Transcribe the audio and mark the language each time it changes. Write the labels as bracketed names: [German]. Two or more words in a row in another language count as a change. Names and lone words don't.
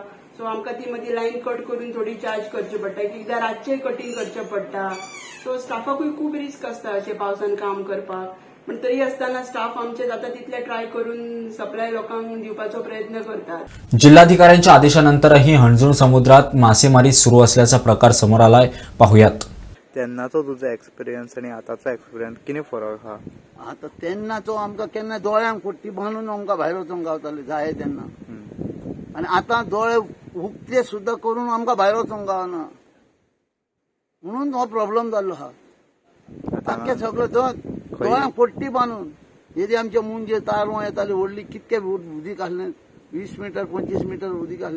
[Konkani] सो आमकां ती मदीं [English] line cut [Konkani] करून थोडी चार्ज करची पडटा. एक एकदां रातचें कटींग करचें पडटा. सो स्टाफाकूय खूब रिस्क आसता अशें पावसान काम करपाक. पण तरी आसतना स्टाफ आमचे जाता तितले ट्राय करून सप्लाय लोकांक दिवपाचो प्रयत्न करतात. [Marathi] जिल्हाधिकाऱ्यांच्या आदेशानंतरही हणजूण समुद्रात मासेमारी सुरू असल्याचा प्रकार समोर आलाय. पाहुयात. [Konkani] तेन्नाचो तुजो एक्सपिरियन्स आणि आतांचो एक्सपिरियन्स कितें फरक आहा? आता तेन्नाचो आमकां केन्ना दोळ्यांक पट्टी बांदून आमकां भायर वचूंक गावतालें जाय तेन्ना. आनी आतां दोळे उक्ते सुद्दां करून आमकां भायर वचूंक गावना. म्हणून हो प्रॉब्लेम जाल्लो आहा. ताके सगळो दोळ्यांक पट्टी बांदून येदी आमचे मुंजे तारवां येताली व्हडली कितके उदीक आसलें, 20 मीटर 25 मीटर उदीक आसलें.